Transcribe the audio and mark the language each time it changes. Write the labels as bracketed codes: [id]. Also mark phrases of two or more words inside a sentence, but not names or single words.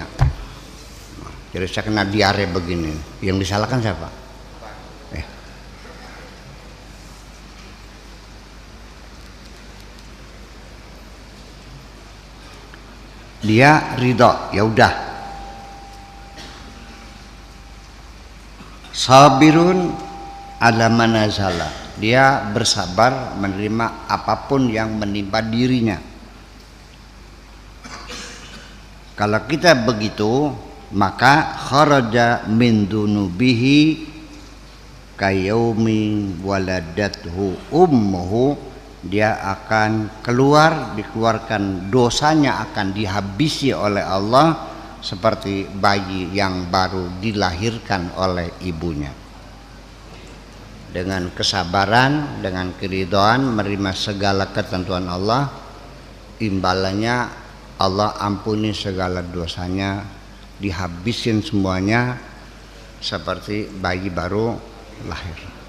[id] Jadi saya kena diare begini. Yang disalahkan siapa? Dia ridho, ya udah. [ar] صابر على ما نزل, [id] dia bersabar menerima apapun yang menimpa dirinya. Kalau kita begitu, maka [ar] خرج من ذنوبه كيوم ولدته أمه, [id] dia akan dikeluarkan dosanya akan dihabisi oleh Allah seperti bayi yang baru dilahirkan oleh ibunya. Dengan kesabaran, dengan keridhaan menerima segala ketentuan Allah, imbalannya Allah ampuni segala dosanya, dihabisin semuanya seperti bayi baru lahir.